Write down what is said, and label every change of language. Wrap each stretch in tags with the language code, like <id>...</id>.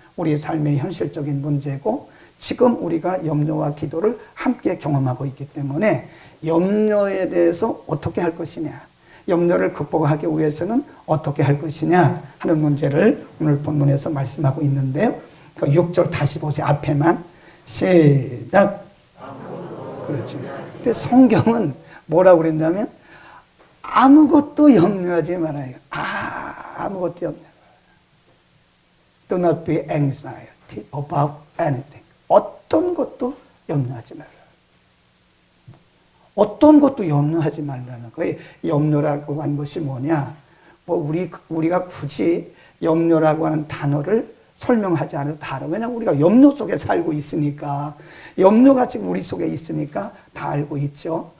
<ko>우리 삶의 현실적인 문제고 지금 우리가 염려와 기도를 함께 경험하고 있기 때문에 염려에 대해서 어떻게 할 것이냐, 염려를 극복하기 위해서는 어떻게 할 것이냐 하는 문제를 오늘 본문에서 말씀하고 있는데요. 그 6절 다시 보세요. 앞에만 시작. 그렇죠. 근데 성경은 뭐라고 그랬냐면 아무것도 염려하지 말아요. 아무것도 염려.</ko> <en>Do not be anxiety about anything.</en> <ko>어떤 것도 염려하지 말아요. 어떤 것도 염려하지 말라는 거예요. 염려라고 하는 것이 뭐냐? 우리가 굳이 염려라고 하는 단어를 설명하지 않아도 다 알아요. 왜냐하면 우리가 염려 속에 살고 있으니까, 염려가 지금 우리 속에 있으니까 다 알고 있죠.</ko>